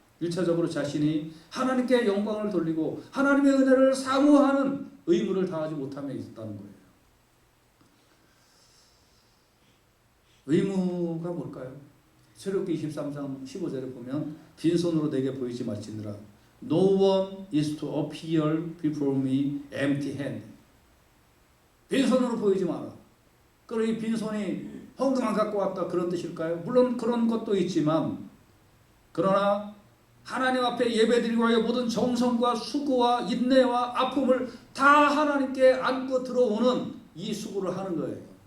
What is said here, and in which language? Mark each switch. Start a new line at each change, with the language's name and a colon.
Korean: 1차적으로 자신이 하나님께 영광을 돌리고 하나님의 은혜를 사모하는 의무를 다하지 못함에 있다는 거예요. 의무가 뭘까요? 출애굽기 23장 15절에 보면 빈손으로 내게 보이지 말지니라.
English: No one is to appear before me empty hand.
Korean: 빈손으로 보이지 마라. 그럼 이 빈손이 헌금만 갖고 왔다 그런 뜻일까요? 물론 그런 것도 있지만 그러나 하나님 앞에 예배드리고 하여 모든 정성과 수고와 인내와 아픔을 다 하나님께 안고 들어오는 이 수고를 하는 거예요.